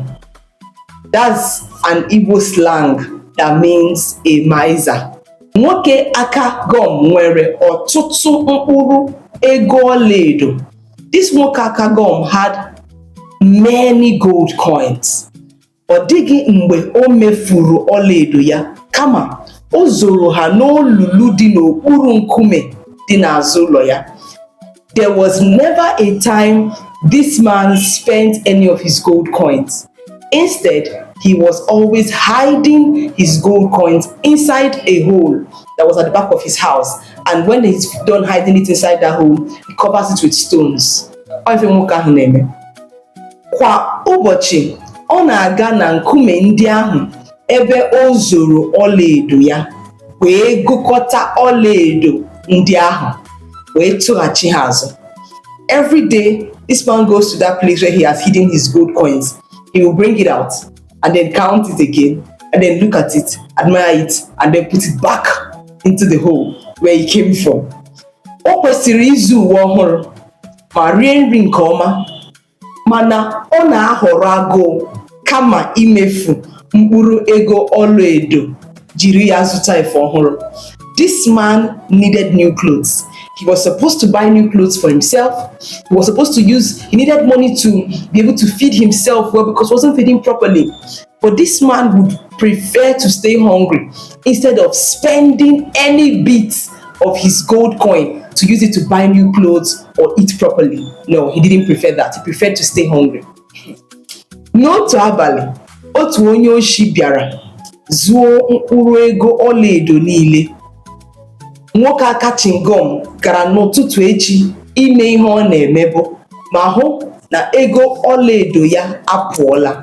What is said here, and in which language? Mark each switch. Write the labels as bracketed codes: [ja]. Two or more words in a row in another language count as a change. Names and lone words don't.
[en] That's an Igbo slang that means a miser. [ig] Nwoke Akagom nwere ọtụtụ mkpụrụ ego ọlaedo. [en] This Nwoke Akagom had many gold coins. [ig] Ọ dịghị mgbe o mefuru ọlaedo ya, kama o zoro ha n'olulu dị n'okpuru nkume dị n'azụ ụlọ ya. [en] There was never a time this man spent any of his gold coins. Instead, he was always hiding his gold coins inside a hole that was at the back of his house. And when he's done hiding it inside that hole, he covers it with stones. [ig] Kwa ụbọchị, ọ na-aga na nkume ndị ahụ ebe o zoro ọlaedo ya, wee gụkọta ọlaedo ndị ahụ, wee tụghachi ha azụ. [en] Every day, This man goes to that place where he has hidden his gold coins. He will bring it out and then count it again and then look at it, admire it, and then put it back into the hole where he came from. [ig] O kwesịrị izu uwe ọhụrụ ma rie nri nke ọma, mana ọ na-ahọrọ agụụ kama imefu mkpụrụ ego ọlaedo jiri ya zụta efe ọhụrụ. [en] This man needed new clothes. He was supposed to buy new clothes for himself. He needed money to be able to feed himself well because he wasn't feeding properly. But this man would prefer to stay hungry instead of spending any bit of his gold coin to use it to buy new clothes or eat properly. No, he didn't prefer that. He preferred to stay hungry. [ig] N'otu abalị, otu onye oshi bịara zuo mkpụrụ ego ọlaedo niile. Nwoke aka chingom gara n'ụtụtụ echi ime ihe ọ na-emebu ma hụ na ego ọlaedo ya apụọla.